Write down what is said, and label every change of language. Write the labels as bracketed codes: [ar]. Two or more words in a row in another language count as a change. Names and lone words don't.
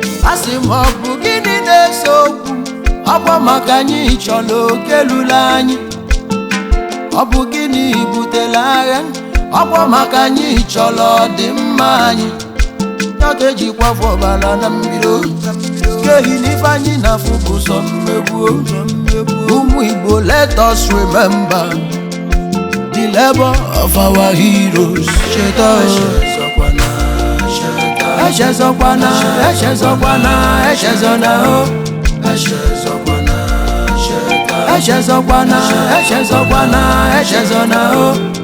[ig] A sị m, ọ bụ gịnị na-ese okwu? Ọ bụ maka anyị chọrọ oke luru anyị. Ọ bụ gịnị butere agha? Ọ bụ maka anyị chọrọ ọdịmma anyị. Ya ka eji kwafu ọbara na mbido. Kehi n'ife anyị na-afụ bụ sọ mmegbu. Ụmụ Igbo, [en] let us remember. The labor of our heroes. [ig] Cheta o. Echezọkwana, echezọkwana, echezọna o. Echezọkwana, echezọkwana, echezona o.